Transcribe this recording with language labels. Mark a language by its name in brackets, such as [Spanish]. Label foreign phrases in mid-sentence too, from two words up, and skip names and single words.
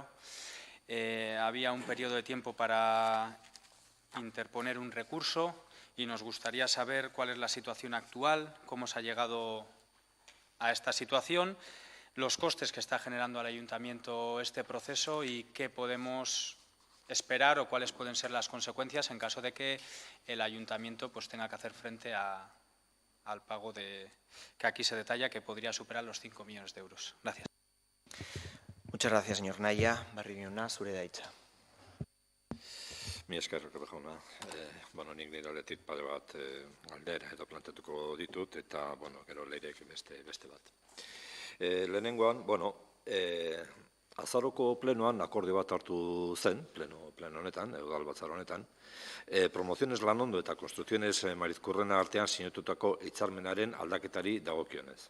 [Spanish] Había un periodo de tiempo para interponer un recurso y nos gustaría saber cuál es la situación actual, cómo se ha llegado a esta situación, los costes que está generando al Ayuntamiento este proceso y qué podemos esperar o cuáles pueden ser las consecuencias en caso de que el Ayuntamiento pues, tenga que hacer frente al pago que aquí se detalla que podría superar los 5 millones de euros. Gracias. Muchas gracias, señor Nahia. [Basque] Barrio jauna, zurea da hitza. Mi esker, jauna. Nik nire aldetik pare bat aldera edo planteatuko ditut, eta gero leirek beste bat. Lehenengoan, azaroko plenoan akordio bat hartu zen, pleno honetan, udal batzar honetan, Promociones Lanondo eta Construcciones Marizkurrena artean sinatutako hitzarmenaren aldaketari dagokionez.